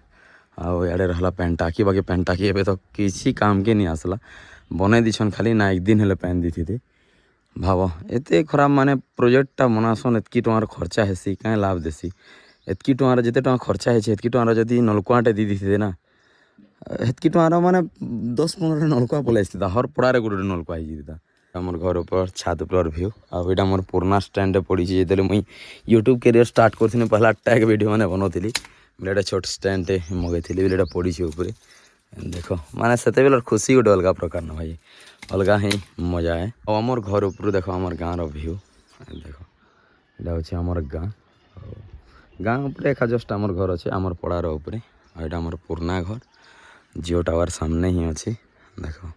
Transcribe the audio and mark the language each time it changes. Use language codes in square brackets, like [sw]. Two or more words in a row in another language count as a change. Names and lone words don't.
[spv] ଆଉ ଇଆଡ଼େ ରହିଲା ପ୍ୟାନ୍ ଟାଙ୍କି ବାକି ପ୍ୟାନ୍ ଟାଙ୍କି ଏବେ ତ କିଛି କାମ୍କେ ନି ଆସଲା ବନେଇ ଦେଇଛନ୍ ଖାଲି ନା 1 ଦିନ ହେଲେ ପ୍ୟାନ୍ ଦେଇଥିତେ ଭାବ ଏତେ ଖରାପ ମାନେ ପ୍ରୋଜେକ୍ଟଟା ବନାସନ୍ ଏତ୍କି ଟଙ୍କାର ଖର୍ଚ୍ଚା ହେସି କାଇଁ ଲାଭ ଦେସି ଏତ୍କି ଟଙ୍କାର ଯେତେ ଟଙ୍କା ଖର୍ଚ୍ଚା ହେଇଛେ ଏତ୍କି ଟଙ୍କାର ଯଦି ନଲକୁଆଁଟେ ଦେଇ ଦେଇଥିତେ ନା ହେତ୍କି ଟଙ୍କାର ମାନେ 10-15ଟା ନଲକୁଆ ପଲେଇ ଆସିଥିତା ହର ପଡ଼ାରେ ଗୋଟେ ନଲକୁଆ ହେଇଯାଇଥିତା [bn] আমার ঘর উপর ছাদ উপর ভিউ [spv] ଆଉ ଏଇଟା ମୋର ପୁରୁଣା ଷ୍ଟାଣ୍ଡରେ ପଡ଼ିଛି ଯେତେବେଳେ ମୁଇଁ [en] YouTube career [spv] ଷ୍ଟାର୍ଟ କରିଥିଲି ପହଲା [en] tag video [spv] ମାନେ ବନାଉଥିଲି ବୋଲେ ଏଇଟା ଛୋଟ ଷ୍ଟାଣ୍ଡଟେ ମଗେଇଥିଲି ବୋଲେ ଏଇଟା ପଡ଼ିଛି ଉପରେ ଦେଖ ମାନେ ସେତେବେଳର ଖୁସି ଗୋଟେ ଅଲଗା ପ୍ରକାର ନା ଭାଇ [hi] अलग ही मज़ा है [spv] ଆଉ ଆମର ଘର ଉପରୁ ଦେଖ ଆମର ଗାଁର ଭିଉ ଦେଖ ଏଇଟା ହେଉଛି ଆମର ଗାଁ ଆଉ ଗାଁ ଉପରେ ଏକା ଜଷ୍ଟ ଆମର ଘର ଅଛି ଆମର ପଡ଼ାର ଉପରେ ଆଉ ଏଇଟା ଆମର ପୁରୁଣା ଘର ଜିଓ ଟାୱାର ସାମନେ ହିଁ ଅଛି ଦେଖ